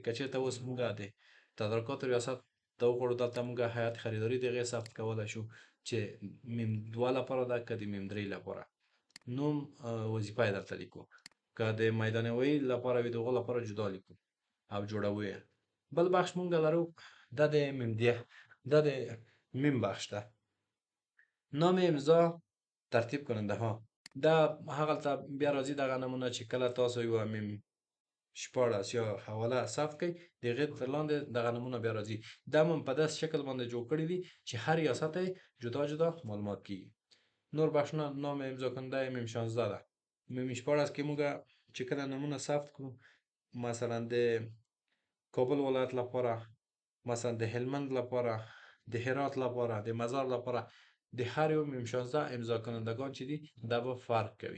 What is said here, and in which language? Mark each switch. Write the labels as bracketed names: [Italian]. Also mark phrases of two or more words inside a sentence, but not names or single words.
[Pashto] که چېرته اوس موږ د تدارکاتو ریاست ته وغواړو، دلته موږ هیئت خریداري د هغې ثبت کولی شو چې میم 2 لپاره ده که د میم 3 لپاره. نوم وظیفه یې درته لیکو. که د میدان هوایي لپاره وي د هغو لپاره جدا لیکو او جوړوو یې. بل بخش موږ لرو دا د میم 10 دا د میم بخش ده. [Persian] نام امضا ترتیب کننده ها [Pashto] دا هغلته بیا راځي دغه نمونه چې کله تاسو یوه میم 14 یا حواله ثبت کړئ د هغې تر لاندې دغه نمونه بیا راځي. دا هم په داسې شکل باندې جوړ کړي دي چې هر ریاست یې جدا جدا معلومات کیږي. نور بخشونه [Persian] نام امضا کننده [Pashto] میم 16 ده. میم 14 کې موږ چې کله نمونه ثبت کړو، مثلا د کابل ولایت لپاره، مثلا د هلمند لپاره، د هرات لپاره، د مزار لپاره، د هر یو میم 16 امضا کنندگان چې دي دا به فرق کوي.